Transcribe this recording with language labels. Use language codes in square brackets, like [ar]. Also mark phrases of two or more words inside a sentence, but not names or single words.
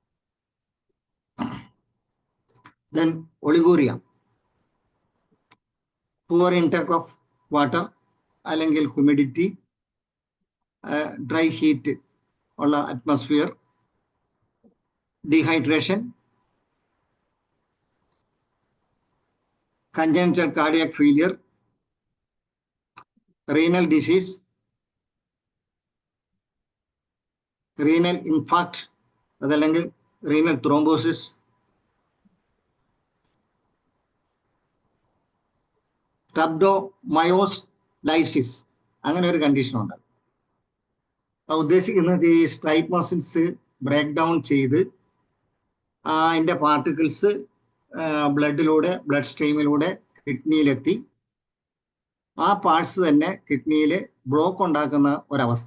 [en] then oliguria, poor intake of water അല്ലെങ്കിൽ humidity, dry heat ഉള്ള atmosphere, dehydration, congenital cardiac failure, renal disease, renal infarct, അതല്ലെങ്കിൽ renal thrombosis, rhabdomyolysis, [ml] അങ്ങനെ ഒരു കണ്ടീഷൻ ഉണ്ട്. ഉദ്ദേശിക്കുന്നത് ഈ [en] stripe muscles break down [ml] ചെയ്ത് അതിന്റെ പാർട്ടിക്കിൾസ് ബ്ലഡിലൂടെ, ബ്ലഡ് സ്ട്രീമിലൂടെ കിഡ്നിയിലെത്തി ആ പാർട്സ് തന്നെ കിഡ്നിയിൽ ബ്ലോക്ക് ഉണ്ടാക്കുന്ന ഒരവസ്ഥ.